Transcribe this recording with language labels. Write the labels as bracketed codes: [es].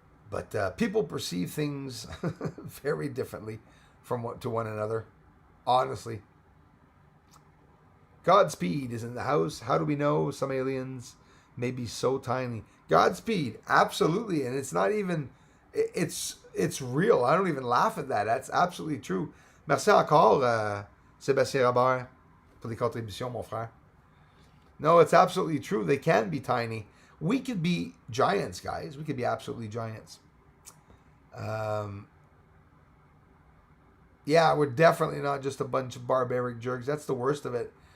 [en] But people perceive things very differently to one another, honestly. Godspeed is in the house. How do we know some aliens may be so tiny? Godspeed, absolutely. And it's not even, it's real. I don't even laugh at that. That's absolutely true. [fr] Merci encore, Sébastien Robert, pour les contributions, mon frère. [en] No, it's absolutely true. They can be tiny. We could be giants, guys. We could be absolutely giants. Yeah, we're definitely not just a bunch of barbaric jerks. That's the worst of it.